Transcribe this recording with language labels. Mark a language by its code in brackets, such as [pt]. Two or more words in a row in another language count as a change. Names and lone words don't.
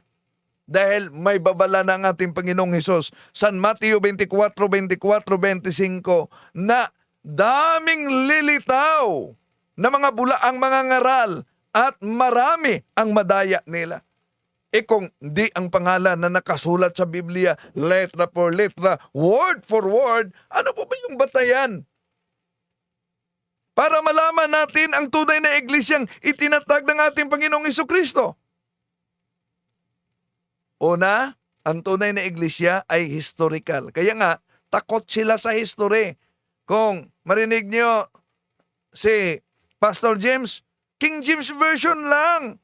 [tl] Dahil may babala na ang ating Panginoong Hesus San Mateo 24:24-25 na daming lilitaw na mga bulaang mga ngaral at marami ang madaya nila. Kung di ang pangalan na nakasulat sa Biblia, [es] letra por letra, [en] word for word, [tl] ano po ba yung batayan? Para malaman natin ang tunay na iglesyang itinatag ng ating Panginoong Hesukristo. Una, ang tunay na iglesia ay historical. Kaya nga, takot sila sa history. Kung marinig nyo si Pastor James, King James Version lang.